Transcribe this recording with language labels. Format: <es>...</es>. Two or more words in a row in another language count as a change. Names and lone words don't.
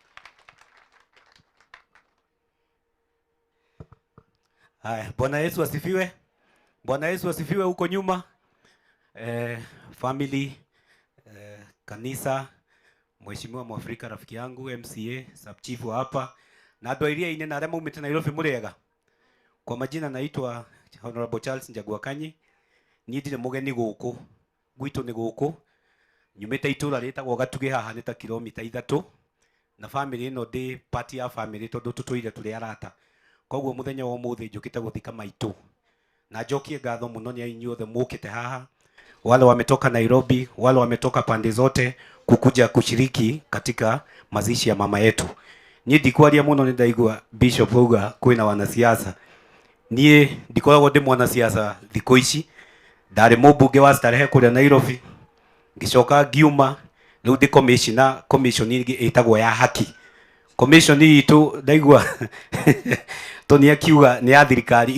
<sw>Haya, Bwana Yesu asifiwe. Bwana Yesu asifiwe huko nyuma. Family, kanisa, Mheshimiwa Mwafrika rafiki yangu, MCA, sub-chief hapa.</sw> <ki>Na andũ iria ine na arĩa maumĩte Nairobi mũrĩega. Kwa majina naitwa Honorable Charles Njagua Kanyi. Niĩ ndirĩ mũgeni gũkũ. Gwitũ nĩ gũkũ. Nyumĩte itũra rĩtagwo Gatuge haha nĩ ta kilomita 3. Na family ĩno ndĩ part ya family tondũ tũtũire tũrĩ arata. Koguo mũthenya wa ũmũthĩ njũkĩte gũthika maitũ. Na njokie ngatho mũno nĩ inyuothe mũkĩte haha.</ki> <sw>Wale wametoka Nairobi, wale wametoka pande zote kukuja kushiriki katika mazishi ya mama yetu.</sw> <ki>Niĩ ndikwaria mũno nĩ ndaigua Bishop Uga kwĩna wanasiasa. Niĩ ndikoragwo ndĩ mwanasiasa thikũ ici. Ndarĩ mũmbunge wa Starehe kũrĩa Nairobi. Ngicoka ngiuma rĩu ndĩ commission ĩtagwo ya haki. Commission itũ ndaigua Tony akiuga nĩ ya thirikari.</ki>